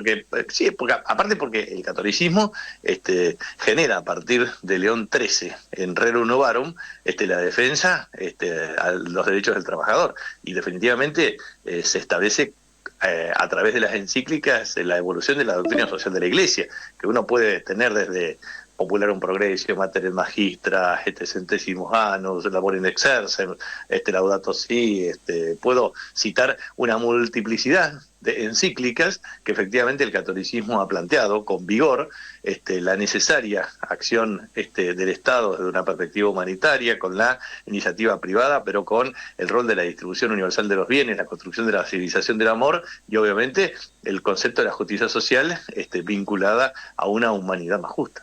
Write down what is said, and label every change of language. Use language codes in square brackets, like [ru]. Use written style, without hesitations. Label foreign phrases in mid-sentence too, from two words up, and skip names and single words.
[es] porque sí, porque aparte porque el catolicismo genera a partir de León XIII en Rerum Novarum la defensa a los derechos del trabajador, y definitivamente se establece a través de las encíclicas la evolución de la doctrina social de la Iglesia, que uno puede tener desde Popularum Progressio, Mater Magistra, Centesimus Annus, Labor in Exercem, Laudato Si, puedo citar una multiplicidad de encíclicas que efectivamente el catolicismo ha planteado con vigor la necesaria acción del Estado desde una perspectiva humanitaria, con la iniciativa privada, pero con el rol de la distribución universal de los bienes, la construcción de la civilización del amor y obviamente el concepto de la justicia social vinculada a una humanidad más justa.